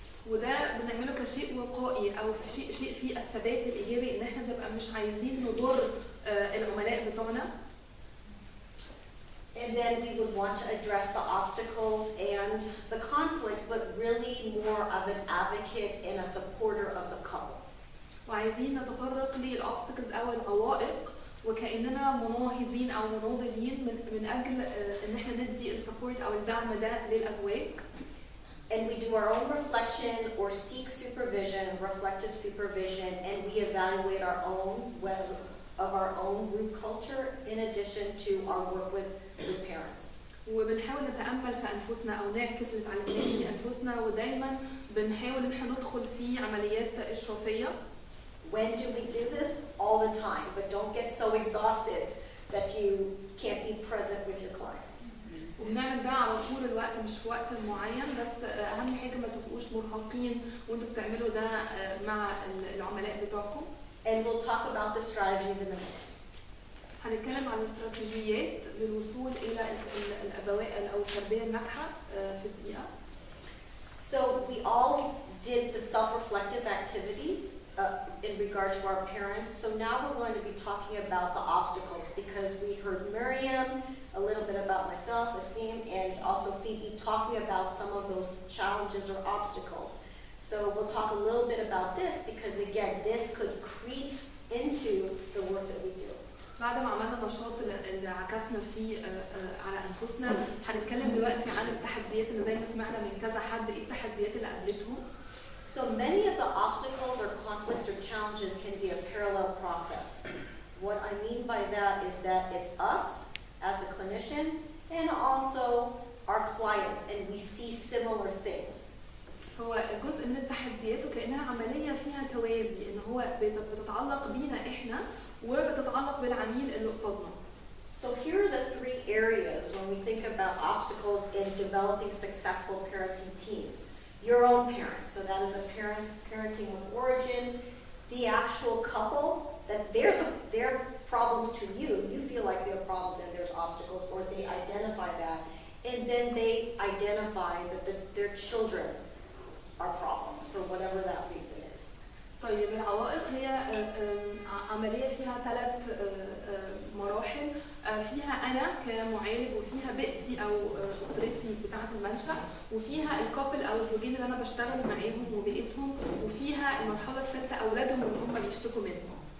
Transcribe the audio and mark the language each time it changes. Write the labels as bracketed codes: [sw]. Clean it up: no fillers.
[ar] وده بنعمله كشيء وقائي او شيء فيه الثبات الايجابي، ان احنا بنبقى مش عايزين نضر العملاء بتوعنا. [en] And then we would want to address the obstacles and the conflicts, but really more of an advocate and a supporter of the couple. [ar] وعايزين نتطرق للobstacles او العوائق وكأننا مناهضين او مناضلين من اجل ان احنا ندي السبورت او الدعم ده للازواج. [en] And we do our own reflection or seek supervision, reflective supervision, and we evaluate our own our own group culture in addition to our work with parents. [ar] وبنحاول نتأمل في أنفسنا أو نعكس اللي اتعلمناه في أنفسنا، ودايما بنحاول إن احنا ندخل في عمليات إشرافية. [en] When do we do this? All the time, but don't get so exhausted that you can't be present with your clients. [ar] وبنعمل ده على طول الوقت مش في وقت معين، بس أهم حاجة ما تبقوش مرهقين وانتوا بتعملوا ده مع العملاء بتوعكم. [en] And we'll talk about the strategies in a minute. [ar] هنتكلم عن الاستراتيجيات للوصول إلى الأبواء أو التربية الناجحة في دقيقة. [en] So we all did the self-reflective activity in regards to our parents. So now we're going to be talking about the obstacles because we heard Miriam, a little bit about myself, Asim, and also Phoebe talking about some of those challenges or obstacles. So we'll talk a little bit about this because again, this could creep into the work that we do. [ar] بعد ما عملنا النشاط اللي عكسنا فيه على انفسنا، هنتكلم دلوقتي عن التحديات اللي زي ما سمعنا من كذا حد ايه التحديات اللي قابلتهم. [en] So many of the obstacles or conflicts or challenges can be a parallel process. What I mean by that is that it's us as a clinician and also our clients, and we see similar things. [ar] هو جزء من التحديات وكأنها عملية فيها توازي، ان هو بتتعلق بينا احنا وبتتعلق بالعميل اللي قصادنا. [en] So here are the three areas when we think about obstacles in developing successful parenting teams. Your own parents, so that is the parents parenting with origin, the actual couple, that their problems to you feel like there are problems and there's obstacles, or they identify that, and then they identify that their children are problems for whatever that reason is. [ar] طيب العوائق هي عملية فيها 3 مراحل، فيها أنا كمعالج وفيها بيئتي أو أسرتي بتاعة المنشأ، وفيها الكابل أو الزوجين اللي أنا بشتغل معاهم وبيئتهم، وفيها المرحلة الثالثة أولادهم اللي هم بيشتكوا منهم.